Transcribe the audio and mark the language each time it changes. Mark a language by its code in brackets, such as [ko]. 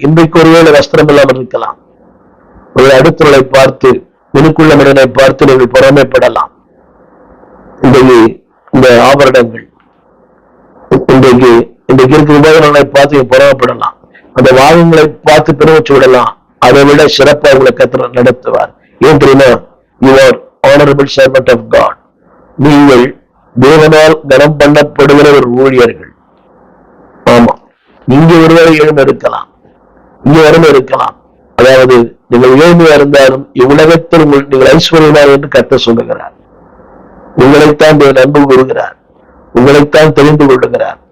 [ta] இன்றைக்கு ஒருவேளை வஸ்திரம் இல்லாமல் இருக்கலாம். ஒரு அடுத்தவர்களை பார்த்து, எனக்குள்ள மனிதனை பார்த்து நீங்கள் பொறாமைப்படலாம். இன்றைக்கு இந்த ஆபரணங்கள், இன்றைக்கு இருக்கிற உபகரணங்களை பார்த்து பொறாமைப்படலாம். அந்த வாகனங்களை பார்த்து பெருமிச்சு விடலாம். அதை விட சிறப்பாக உங்களை கர்த்தர் நடத்துவார். ஏன் தெரியுமா? [en] You are honorable servant of God. [ta] நீங்கள் தேவனால் கனம் பண்ணப்படுகிற ஒரு ஊழியர்கள். ஆமா, இங்க ஒருவேளை ஏழ்மை இருக்கலாம், இங்க வறுமை இருக்கலாம். அதாவது நீங்கள் ஏழ்மையா இருந்தாலும் இவ்வுலகத்தில் நீங்கள் ஐஸ்வர்யமார் என்று கர்த்தர் சொல்லுகிறார். உங்களைத்தான் அன்பு கூறுகிறார், உங்களைத்தான் தெரிந்து கொள்ளுகிறார்.